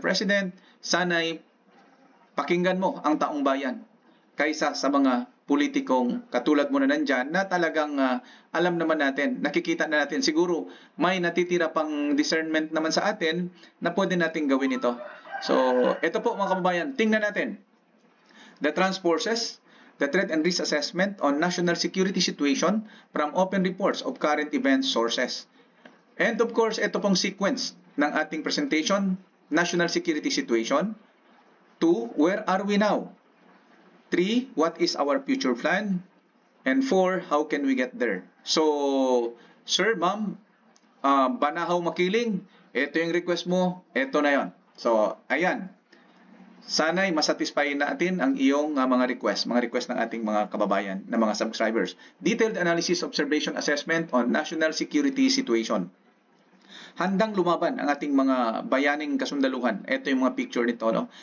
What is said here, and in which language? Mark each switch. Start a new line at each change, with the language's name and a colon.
Filipino: President, sana'y pakinggan mo ang taong bayan kaysa sa mga politikong katulad mo na nandyan na talagang alam naman natin, nakikita na natin, siguro may natitira pang discernment naman sa atin na pwede natin gawin ito. So, ito po mga kababayan, tingnan natin.
English: The Trans Forces, the Threat and Risk Assessment on National Security Situation from Open Reports of Current Event Sources.
Filipino: And of course, ito pong sequence ng ating presentation, National Security Situation.
English: 2, where are we now? 3, what is our future plan? And 4, how can we get there? So, sir, ma'am, Banahaw Makiling,
Filipino: ito yung request mo, ito na yon.
English: So, ayan.
Filipino: Sana'y masatisfy natin ang iyong mga request ng ating mga kababayan, na mga subscribers.
English: Detailed analysis, observation, assessment on national security situation.
Filipino: Handang lumaban ang ating mga bayaning kasundaluhan. Ito yung mga picture nito, no?